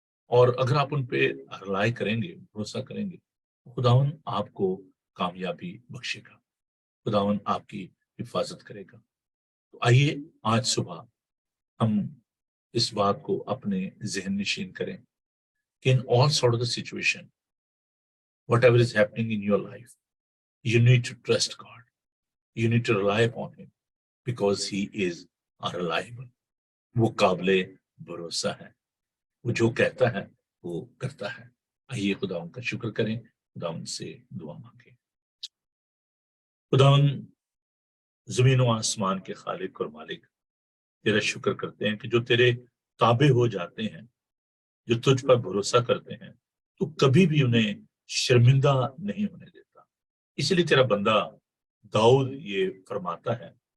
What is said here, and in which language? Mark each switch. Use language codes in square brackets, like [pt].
[ur] اور اگر آپ ان پہ رلائی کریں گے، بھروسہ کریں گے، خداوند آپ کو کامیابی بخشے گا، خداوند آپ کی حفاظت کرے گا۔ تو آئیے آج صبح ہم اس بات کو اپنے ذہن نشین کریں کہ [en] in all sort of the situation, whatever is happening in your life, you need to trust God. You need to rely upon Him because He is reliable. [ur] وہ قابل بھروسہ ہے، وہ جو کہتا ہے وہ کرتا ہے۔ آئیے خداوند کا شکر کریں، خداوند سے دعا مانگیں۔ خداوند زمین و آسمان کے خالق اور مالک، تیرا شکر کرتے ہیں کہ جو تیرے تابع ہو جاتے ہیں، جو تجھ پر بھروسہ کرتے ہیں، تو کبھی بھی انہیں شرمندہ نہیں ہونے دیتا۔ اس لیے تیرا بندہ داؤد یہ فرماتا ہے